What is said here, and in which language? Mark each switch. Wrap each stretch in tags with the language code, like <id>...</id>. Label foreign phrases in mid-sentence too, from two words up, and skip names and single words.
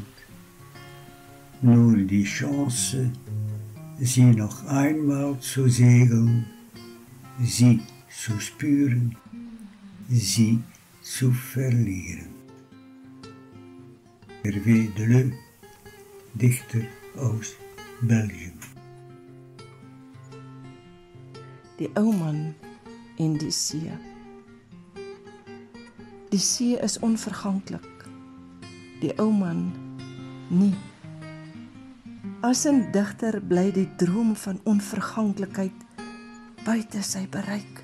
<de>Nur die Chance, sie noch einmal zu segeln, sie zu spüren, sie zu verlieren. Hervé Deleu, dichter aus Belgium.</de> <af>Die ou man en die see. Die see is onverganklik, die ou man nie. As 'n digter bly die droom van onverganklikheid buite sy bereik.</af>